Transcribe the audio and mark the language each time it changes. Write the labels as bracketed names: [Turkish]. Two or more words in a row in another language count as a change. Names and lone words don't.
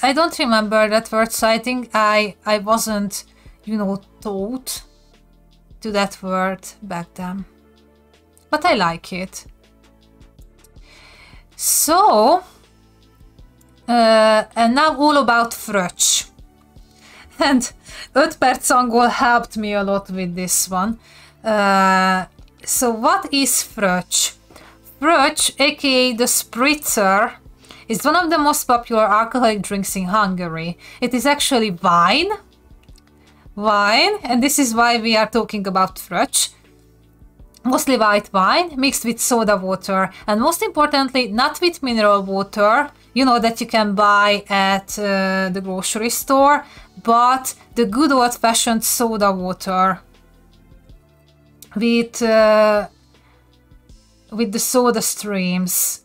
[English] I don't remember that word, so I think I wasn't, you know, taught to that word back then. But I like it. So, and now all about fröccs. And 5 perc angol helped me a lot with this one. So what is fröccs? Fröccs, aka the spritzer, is one of the most popular alcoholic drinks in Hungary. It is actually wine, and this is why we are talking about fröccs. Mostly white wine mixed with soda water, and most importantly, not with mineral water, you know, that you can buy at the grocery store, but the good old-fashioned soda water with the soda streams.